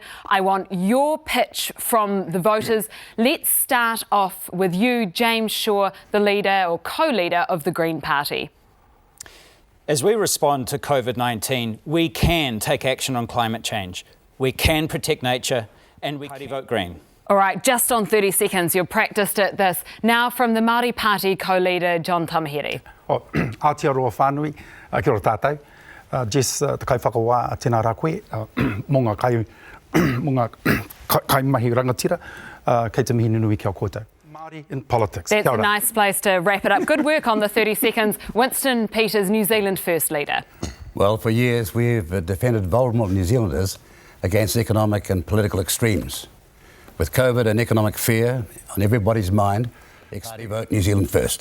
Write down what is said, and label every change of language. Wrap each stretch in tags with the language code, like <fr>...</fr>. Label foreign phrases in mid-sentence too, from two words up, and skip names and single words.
<en>I want your pitch from the voters. Let's start off with you, James Shaw, the leader or co-leader of the Green Party. As we respond to COVID-19, we can take action on climate change. We can protect nature, and we can vote Green. All right, just on 30 seconds, you've practiced at this. Now from the Māori Party co-leader, John Tamahere.</en> <mi>Aotearoa whānui, kia ora tātou. Jess, te kai whakawā tēnā rā koe, mō ngā kai mahi rangatira, kei te mihi nunui kia koutou.</mi> <en>Māori in politics. That's a nice place to wrap it up. Good work on the 30 seconds. Winston Peters, New Zealand First Leader. Well, for years we've defended vulnerable New Zealanders against economic and political extremes. With COVID and economic fear on everybody's mind, party vote New Zealand First.</en>